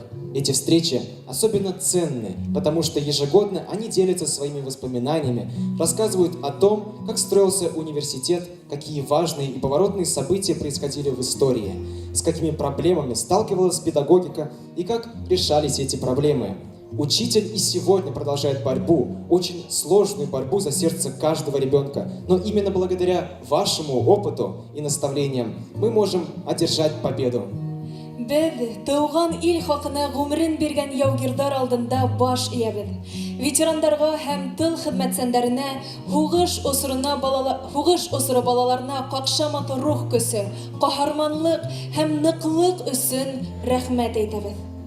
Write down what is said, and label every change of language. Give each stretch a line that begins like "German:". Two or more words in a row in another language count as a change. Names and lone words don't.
Russian: Эти встречи особенно ценны, потому что ежегодно они делятся своими воспоминаниями, рассказывают о том, как строился университет, какие важные и поворотные события происходили в истории, с какими проблемами сталкивалась педагогика и как решались эти проблемы. Учитель и сегодня продолжает борьбу, очень сложную борьбу за сердце каждого ребенка, но именно благодаря вашему опыту и наставлениям мы можем одержать победу.
Bashkir: Беҙ тыуған ил хаҡына ғүмерен биргән яугирҙар алдында баш эйәбеҙ. Ветерандарға һәм тыл хеҙмәтсәндәренә һуғыш осоро балаларына ҡаҡшамаҡ рух көсө, ҡаһарманлыҡ һәм ныҡлыҡ өсөн рәхмәт әйтәбеҙ.